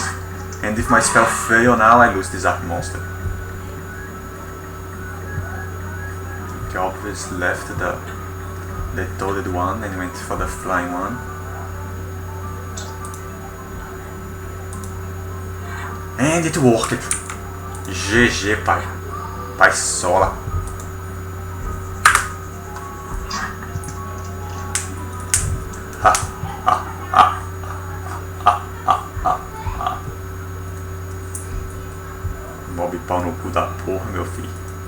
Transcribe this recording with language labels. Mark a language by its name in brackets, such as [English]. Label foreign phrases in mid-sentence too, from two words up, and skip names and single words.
[English] And if my spell fail now, I lose this Archmonster. Okay, obviously left the toaded one and went for the flying one. And it worked. [Portuguese] GG, pai. Pai sola. Ha, ha, ha, ha, ha, ha, ha. Mob pau no cu da porra, meu filho.